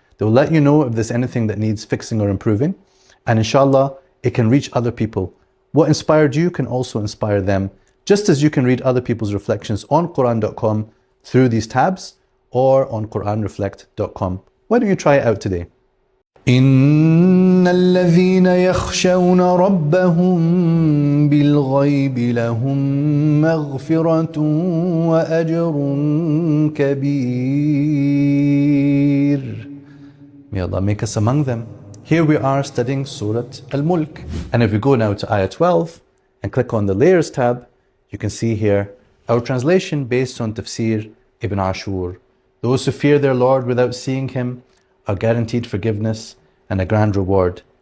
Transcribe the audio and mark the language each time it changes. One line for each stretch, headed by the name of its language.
English: They will let you know if there's anything that needs fixing or improving. And inshallah, it can reach other people. What inspired you can also inspire them, just as you can read other people's reflections on Quran.com through these tabs or on QuranReflect.com. Why don't you try it out today?
Arabic: إن الذين يخشون ربهم بالغيب لهم مغفرة وأجر كبير.
English: May Allah make us among them. Here we are studying Surah Al-Mulk. And if we go now to Ayah 12 and click on the Layers tab, you can see here our translation based on Tafsir Ibn Ashur. Those who fear their Lord without seeing Him are guaranteed forgiveness and a grand reward.